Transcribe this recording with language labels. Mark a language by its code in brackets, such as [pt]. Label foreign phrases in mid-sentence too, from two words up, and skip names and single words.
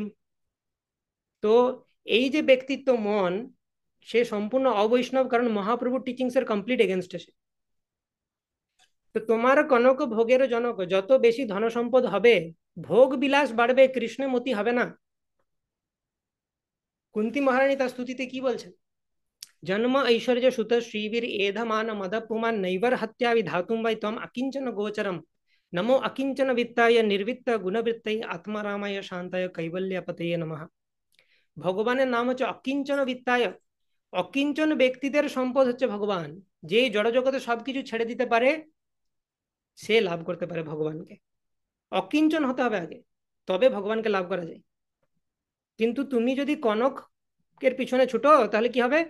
[bn] তো এই যে ব্যক্তিত্ব মন, সে সম্পূর্ণ অবৈষ্ণব, কারণ মহাপ্রভুর টিচিংস এর [en] complete against [bn] সে। তো তোমার কনক ভোগের জনক, যত বেশি ধন সম্পদ হবে, ভোগ বিলাস বাড়বে, কৃষ্ণমতি হবে না। কুন্তী মহারানী তার স্তুতিতে কি বলছেন? [sa] जन्म ऐश्वर्य सुत श्रीवीर एधमान मद पुमान नैवर हत्या विधातुम वै तम अकिंचन गोचरम नमो अकिंचन वित्ताय निर्वित्त गुणवृत्तय आत्मारामाय शांताय कैवल्यपतये नमः। [bn] ভগবানের নাম হচ্ছে [sa] অকিঞ্চন বিত্তায়। [bn] অকিঞ্চন ব্যক্তিদের সম্পদ হচ্ছে ভগবান। যে জড়জগতে সবকিছু ছেড়ে দিতে পারে সে লাভ করতে পারে ভগবানকে। অকিঞ্চন হতে হবে আগে, তবে ভগবানকে লাভ করা যায়। কিন্তু তুমি যদি কনকের পিছনে ছুটো তাহলে কি হবে?